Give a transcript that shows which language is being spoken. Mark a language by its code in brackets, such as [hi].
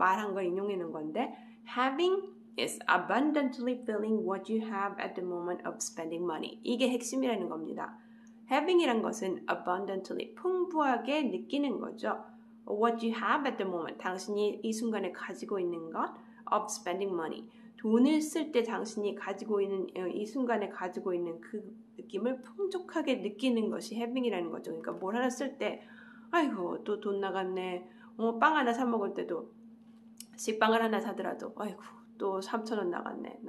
[ko] 말한 걸 인용해놓은 건데 [en] having is abundantly feeling what you have at the moment of spending money. [ko] 이게 핵심이라는 겁니다. having이란 것은 abundantly, 풍부하게 느끼는 거죠. [en] What you have at the moment, [ko] 당신이 이 순간에 가지고 있는 것 [en] of spending money. [ko] 돈을 쓸 때 당신이 가지고 있는 이 순간에 가지고 있는 그 느낌을 풍족하게 느끼는 것이 having이라는 거죠. 그러니까 뭘 하나 쓸 때 아이고 또 돈 나갔네. 빵 하나 사 먹을 때도 식빵을 하나 사더라도 아이고 또 3,000원 나갔네.